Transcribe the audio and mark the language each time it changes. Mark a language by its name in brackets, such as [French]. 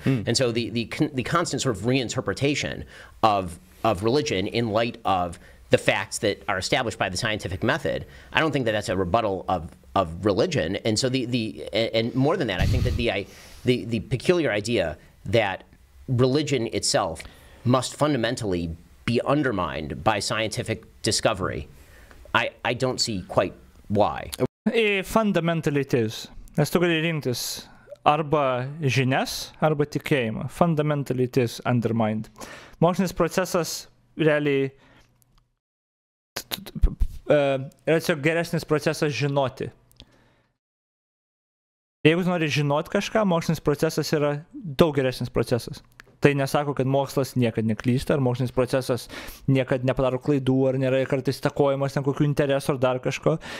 [English] And so the constant sort of reinterpretation of religion in light of the facts that are established by the scientific method, I don't think that that's a rebuttal of religion. And so and more than that, I think that the peculiar idea that religion itself must fundamentally be undermined by scientific discovery, I don't see quite why. Fundamentally it is. [Lithuanian] Nes tu gali rinktis arba žinias, arba tikėjimą. [English] Fundamentally it is undermined. [Lithuanian] Mokslinis procesas realiai yra tiesiog geresnis procesas žinoti. Jeigu nori žinoti kažką, mokslinis procesas yra daug geresnis procesas. Tai nesako, kad mokslas niekad neklysta, ar mokslinis procesas niekad nepadaro klaidų, ar nėra kartais įtakojamas ten kokių interesų ar dar kažko.